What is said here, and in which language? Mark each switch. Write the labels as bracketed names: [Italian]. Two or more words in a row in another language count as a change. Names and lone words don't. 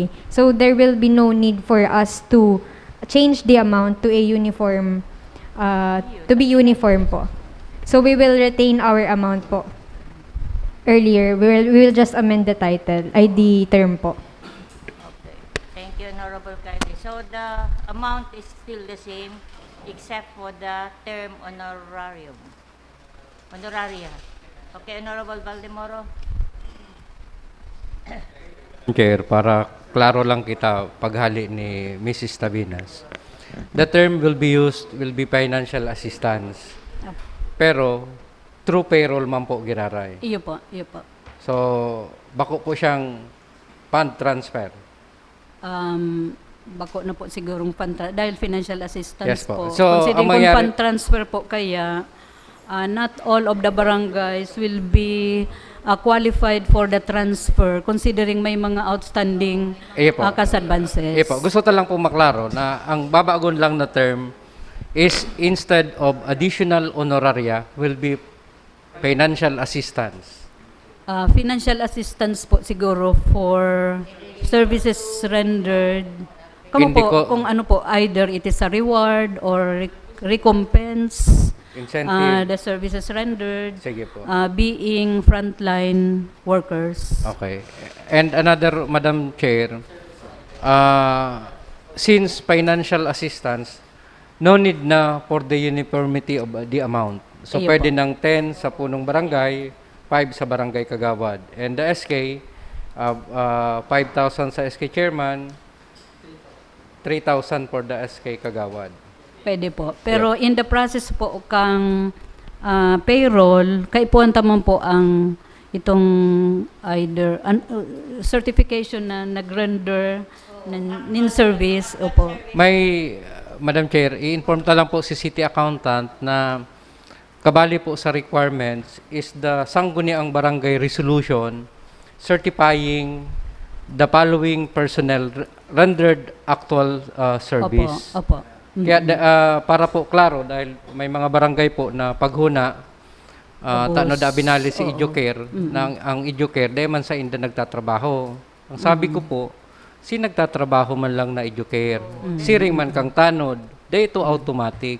[English] So there will be no need for us to change the amount to a uniform, to be uniform po. So we will retain our amount po. Earlier, we will just amend the title, the term po. Okay. Thank you, Honorable Kylie. So the amount is still the same except for the term honorarium. Honoraria. Okay, Honorable Valdemoro. [Bikol] Chair, para klaro lang kita paghali ni Mrs. Tabinas. [English] The term will be financial assistance. [Bikol] Pero [English] through payroll [Bikol] man po giraray. Iyo po, iyo po. So, bako po siyang [English] fund transfer. [Bikol] Bako na po sigurong dahil [English] financial assistance Yes po. [Bikol] po. [English] So, [Bikol] Considering kung [English] fund transfer [Bikol] po kaya, [English] not all of the barangays will be qualified for the transfer considering [Bikol] may mga [English] outstanding cash advances. [Bikol] Po. Gusto ta lang po maklaro na ang babagon lang na [English] term is instead of additional honoraria will be financial assistance. Financial assistance [Bikol] po siguro [English] for services rendered. [Bikol] Kung ano po, [English] either it is a reward or recompense. Incentive. The services rendered. [Bikol] Sige po. [English] Being frontline workers. Okay. And another, Madam Chair, since financial assistance, no need na for the uniformity of the amount. So, [Bikol] pwede ng 10 sa punong barangay, 5 sa barangay kagawad. [English] And the SK, 5,000 sa SK chairman, 3,000 for the SK kagawad. [Bikol] Pwede po. Pero [English] in the process [Bikol] po kang payroll, kaipuan tamang po ang itong [English] either certification [Bikol] na nag-render nin service. Opo. [English] May, Madam Chair, [Bikol] i-inform ta lang po si City Accountant na kabali po sa [English] requirements is the sangguniang barangay resolution certifying the following personnel rendered actual service. [Bikol] Opo. Kaya para po klaro dahil may mga barangay po na paghuna tano da binali si EduCare ang EduCare dahil man sa inda nagtatrabaho. Ang sabi ko po, si nagtatrabaho man lang na EduCare, siring man kang tanod, dahil ito automatic.